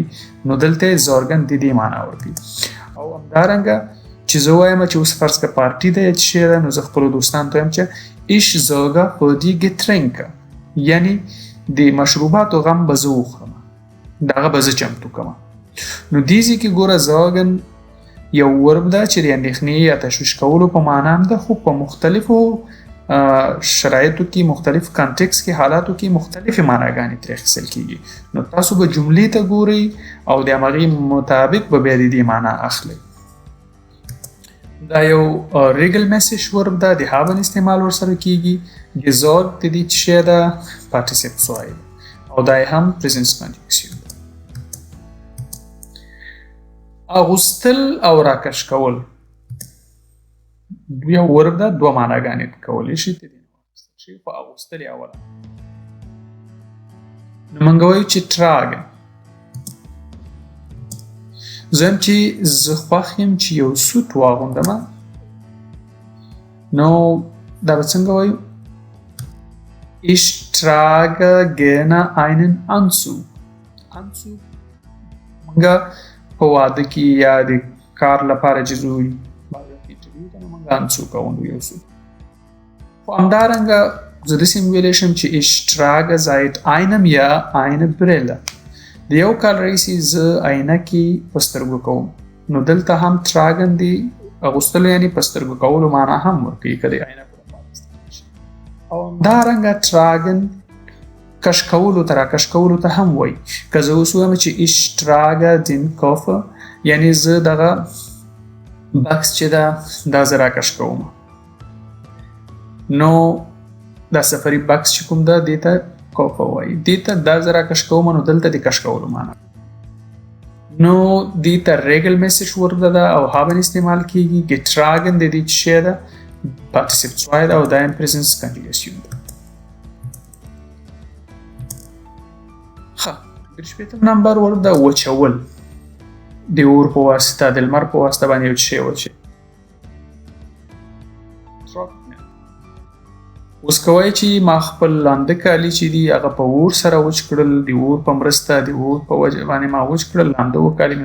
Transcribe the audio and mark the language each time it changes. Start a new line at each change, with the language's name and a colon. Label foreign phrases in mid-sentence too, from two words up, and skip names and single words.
Pashto: نو دلته sorgen د دې معنا ورکوي. او همدارنګه چې زه وایم چې اوس فرض که پارټي ده یا څه شی ده نو زه خپلو دوستانو ته وایم چې
German: ich sorge für die Getränke.
Pashto: یعنې د مشروباتو غم به زه وخورم، دغه به زه چمتو کوم. نو دې ځای کې ګوره sorgen یو ورب ده چې د اندېښنې یا تشویش کولو په معنا هم ده، خو په مختلفو شرایطو کې، مختلف کانټکس کې، حالاتو کې مختلفې معناګانې ترې اخیستل کېږي. نو تاسو به جملې ته ګورئ او د همغې مطابق به بیا د دې معنا اخلئ. دا یو regelmäßig ورب ده، د haben استعمال ورسره کېږي. gesorgt د دې څه شی ده؟ participle 2 او دا یې هم
English: present conjugation
Pashto: ده. اغوستل او راکش کول یو ورب ده، دوه معناګانې کولی شي د دې نه واخیستل شي. په اغوستل یې اوله نو موږ وایو چې tragen. زه یم چې زه خوښ یم چې یو سوټ واغوندمه نو دا به څنګه وایو؟
German: ich trage gerne einen Anzug.
Pashto: Anzug موږ په واده کې یا د کار لپاره چې ځو انټرویو ته نو موږ Anzug اغوندو، یو سوټ. خو همدارنګه زه داسې هم ویلی شم چې
German: ich trage seit einem Jahr eine Brille.
Pashto: د یو کال راهیسې زه عینکې په سترګو کوم. نو دلته هم tragen د اغوستلو یعنې په سترګو کولو معنا هم ورکوي که د عینکو لپاره استعمال شي. او همدارنګه tragen کش کولو ته راکش کولو ته هم وایي. که زه اوس ووایم چې
German: ich trage den Koffer
Pashto: یعنې زه دغه بکس چې ده دا زه راکش کوم. نو دا سفري بکس چې کوم ده دې ته کوفه وایي. دې ته دا زه راکش کوم نو دلته د کش کولو معنا. نو دې ته regelmäßig ورب ده او haben استعمال کېږي. getragen د دې څه شی ده؟ participle 2 ده او دا یې
English: present conjugation
Pashto: ده. ښه، 15 نمبر ورب ده وچول. د اور په واسطه، د لمر په واسطه باندې یو شی وچوي. اوس کوئ چې ما خپل لاندې کالي چې دي هغه په اور سره وچ کړل، د اور په مرسته د اور په وجه باندې ما وچ کړل لاندې و کالي مې.